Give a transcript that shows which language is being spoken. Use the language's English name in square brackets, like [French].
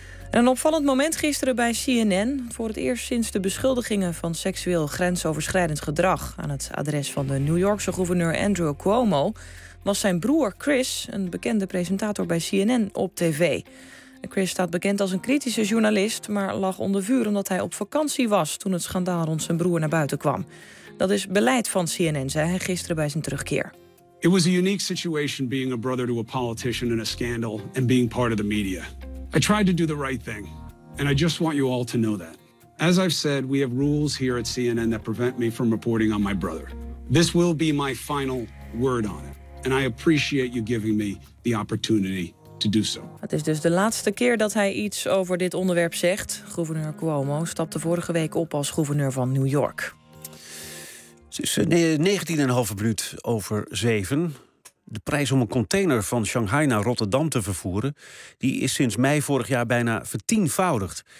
[Dutch] En een opvallend moment gisteren bij CNN. Voor het eerst sinds de beschuldigingen van seksueel grensoverschrijdend gedrag aan het adres van de New Yorkse gouverneur Andrew Cuomo was zijn broer Chris, een bekende presentator bij CNN, op tv. Chris staat bekend als een kritische journalist, maar lag onder vuur omdat hij op vakantie was toen het schandaal rond zijn broer naar buiten kwam. Dat is beleid van CNN, zei hij gisteren bij zijn terugkeer. [English] It was a unique situation being a brother to a politician in a scandal and being part of the media. I tried to do the right thing, and I just want you all to know that. As I've said, we have rules here at CNN that prevent me from reporting on my brother. This will be my final word on it, and I appreciate you giving me the opportunity to do so. [Dutch] Het is dus de laatste keer dat hij iets over dit onderwerp zegt. Gouverneur Cuomo stapte vorige week op als gouverneur van New York. Het is 19,5 minuut over 7. De prijs om een container van Shanghai naar Rotterdam te vervoeren, die is sinds mei vorig jaar bijna vertienvoudigd.